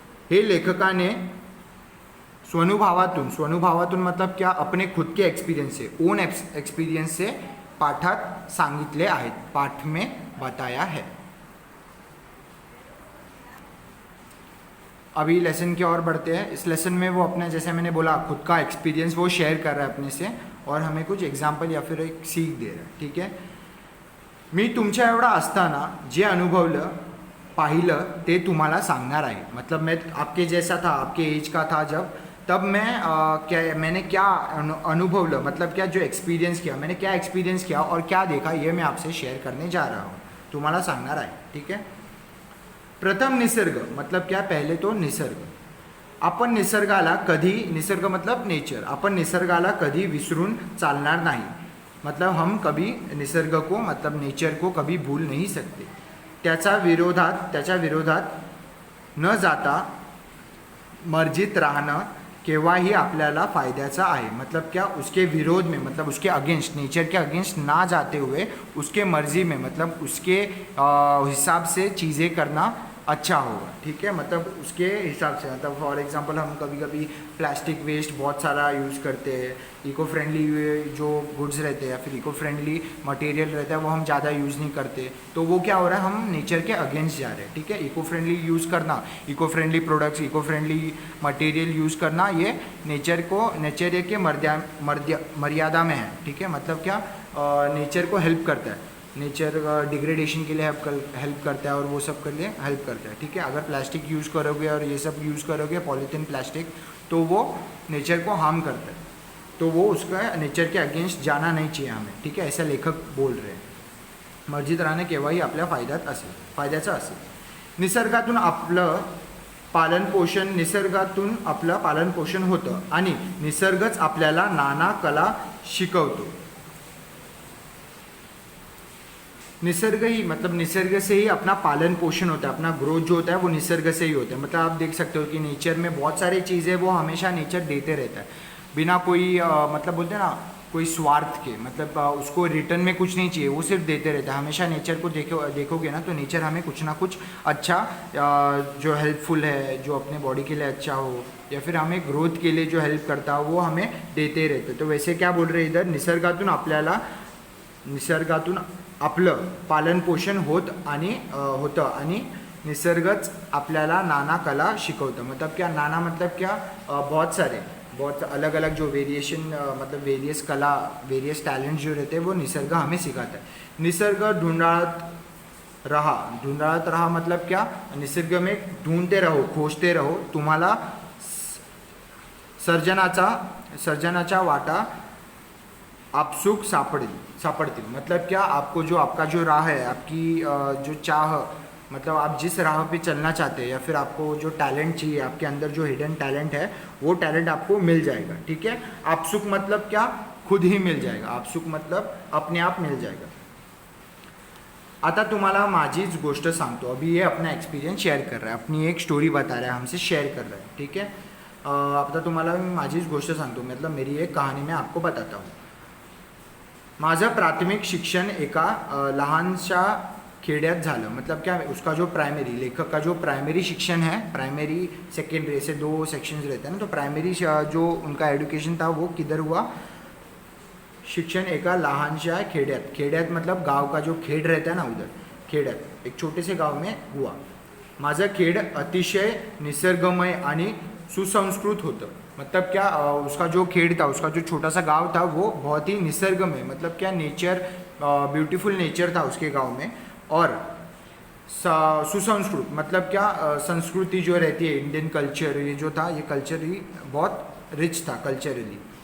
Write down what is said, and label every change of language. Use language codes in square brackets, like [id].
[mr] हे लेखकाने स्वनुभवातून [hi] मतलब क्या, अपने खुद के एक्सपीरियंस से, ओन एक्सपीरियंस से [mr] पाठात सांगितले आहेत, [hi] पाठ में बताया है। अभी लेसन की ओर बढ़ते हैं। इस लेसन में वो अपने, जैसे मैंने बोला, खुद का एक्सपीरियंस वो शेयर कर रहा है अपने से, और हमें कुछ एग्जाम्पल या फिर एक सीख दे रहा है। ठीक है। [mr] मी तुमच्या एवढा असताना जे अनुभवलं पाहिलं ते तुम्हाला सांगणार आहे। [hi] मतलब मैं आपके जैसा था, आपके एज का था जब, तब मैंने क्या अनुभवलं, मतलब क्या जो एक्सपीरियंस किया, मैंने क्या एक्सपीरियंस किया और क्या देखा, ये मैं आपसे शेयर करने जा रहा हूँ, [mr] तुम्हाला सांगणार आहे। [hi] ठीक है। प्रथम निसर्ग, मतलब क्या, पहले तो निसर्ग। [mr] आपण निसर्गाला कधी, निसर्ग [hi] मतलब नेचर, [mr] आपण निसर्गाला कधी विसरून चालणार नाही। [hi] मतलब हम कभी निसर्ग को, मतलब नेचर को कभी भूल नहीं सकते। [mr] त्याच्या विरोधात न जाता मर्जीत राहणं केव्हाही आपल्याला फायद्याचं आहे। [hi] मतलब क्या, उसके विरोध में, मतलब उसके अगेंस्ट, नेचर के अगेंस्ट ना जाते हुए उसके मर्जी में, मतलब उसके हिसाब से चीज़ें करना अच्छा होगा। ठीक है। मतलब उसके हिसाब से, मतलब फॉर एग्जांपल हम कभी कभी प्लास्टिक वेस्ट बहुत सारा यूज़ करते हैं, इको फ्रेंडली जो गुड्स रहते हैं या फिर इको फ्रेंडली मटेरियल रहता है वो हम ज़्यादा यूज़ नहीं करते, तो वो क्या हो रहा है, हम नेचर के अगेंस्ट जा रहे हैं। ठीक है। इको फ्रेंडली यूज़ करना, eco friendly products, eco friendly material use करना, ये नेचर के मर्यादा में है। ठीक है। मतलब क्या, नेचर को हेल्प करता है, नेचर डिग्रेडेशन के लिए हेल्प करता है, और वो सब के लिए हेल्प करता है। ठीक है। अगर प्लास्टिक यूज़ करोगे और ये सब यूज़ करोगे, पॉलीथीन प्लास्टिक, तो वो नेचर को हार्म करता है, तो वो उसका नेचर के अगेंस्ट जाना नहीं चाहिए हमें। ठीक है। ऐसा लेखक बोल रहे हैं। [mr] मर्जीत राहणं केव्हाही आपल्या फायद्याचं असेल। निसर्गातून आपलं पालनपोषण होतं आणि निसर्गच आपल्याला नाना कला शिकवतो। [hi] निसर्ग ही मतलब निसर्ग से ही अपना पालन पोषण होता है, अपना ग्रोथ जो होता है वो निसर्ग से ही होता है। मतलब आप देख सकते हो कि नेचर में बहुत सारी चीज़ें वो हमेशा नेचर देते रहता है बिना कोई मतलब बोलते हैं ना कोई स्वार्थ के, मतलब उसको रिटर्न में कुछ नहीं चाहिए, वो सिर्फ देते रहता है। हमेशा नेचर को देखोगे ना तो नेचर हमें कुछ ना कुछ अच्छा जो हेल्पफुल है, जो अपने बॉडी के लिए अच्छा हो या फिर हमें ग्रोथ के लिए जो हेल्प करता हो वो हमें देते रहते। तो वैसे क्या बोल रहे इधर, [mr] निसर्गातून आपलं पालन पोषण होतं आणि निसर्गच आपल्याला नाना कला शिकवतं। [hi] मतलब क्या, नाना मतलब क्या, बहुत अलग अलग जो वेरिएशन मतलब वेरियस कला, वेरियस टैलेंट जो रहते हैं वो निसर्ग हमें सिखाता है। निसर्ग ढूंढत रहा मतलब क्या, निसर्ग में ढूंढते रहो, खोजते रहो, [mr] तुम्हाला सर्जनाचा वाटा आपसुक सापड़ती। [hi] मतलब क्या, आपको जो आपका जो राह है, आपकी जो चाह, मतलब आप जिस राह पे चलना चाहते हैं या फिर आपको जो टैलेंट चाहिए, आपके अंदर जो हिडन टैलेंट है वो टैलेंट आपको मिल जाएगा। ठीक है, आपसुक मतलब क्या, खुद ही मिल जाएगा। आपसुक मतलब अपने आप मिल जाएगा। [mr] आता तुम्हाला माझीच गोष्ट सांगतो। [hi] अभी ये अपना एक्सपीरियंस शेयर कर रहा है, अपनी एक स्टोरी बता रहा है, हमसे शेयर कर रहा है। ठीक है, [mr] आता तुम्हाला मी माझीच गोष्ट सांगतो, [hi] मतलब मेरी एक कहानी मैं आपको बताता हूँ। [mr] माझं प्राथमिक शिक्षण एका लहानशा खेड्यात झालं। [hi] मतलब क्या, उसका जो प्राइमरी, लेखक का जो प्राइमरी शिक्षण है, प्राइमरी सेकेंडरी ऐसे 2 सेक्शंस रहते हैं ना, तो प्राइमरी जो उनका एजुकेशन था वो किधर हुआ, [mr] शिक्षण एका लहानशा खेड्यात [hi] मतलब गांव का जो खेड रहता है ना, उधर [mr] खेड्यात [hi] एक छोटे से गांव में हुआ। [mr] माझं खेड अतिशय निसर्गमय आणि सुसंस्कृत होतं। [hi] मतलब क्या, उसका जो खेड था, उसका जो छोटा सा गांव था वो बहुत ही निसर्गमय, मतलब क्या नेचर, ब्यूटीफुल नेचर था उसके गांव में। और सुसंस्कृत मतलब क्या, संस्कृति जो रहती है, इंडियन कल्चर ये जो था, ये कल्चर ही बहुत रिच था कल्चरली।